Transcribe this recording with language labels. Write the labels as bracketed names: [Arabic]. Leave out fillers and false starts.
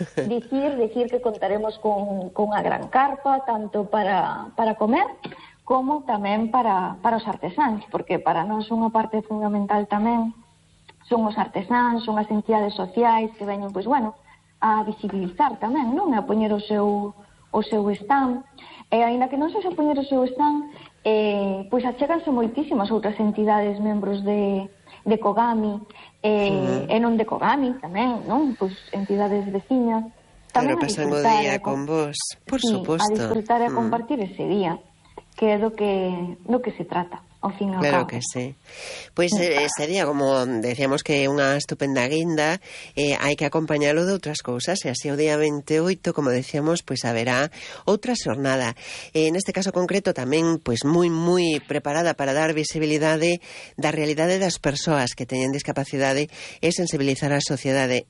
[Galician] Dicir que contaremos con a gran carpa, tanto para comer como tamén para os artesáns, porque para nós unha parte fundamental tamén son os artesáns, son as entidades sociais que veñen, pois, bueno, a visibilizar tamén, non? A poñer o seu stand. E aínda que non se poñer o seu stand, pois achéganse moitísimas outras entidades membros de [Spanish] de Kogami, en un de Kogami también, ¿no? Pues entidades vecinas. [Galician] Pero pasando día con vos, por sí, [Spanish] supuesto. A disfrutar y a compartir ese día, que es lo que se trata. Claro que sí. [Galician] Pues sería, como decíamos, que unha estupenda guinda, hai que acompañalo de outras cousas, e así o día 28, como decíamos, pues haberá outra xornada. En este caso concreto tamén pues moi moi preparada para dar visibilidade da realidade das persoas que teñen discapacidade e sensibilizar a sociedade.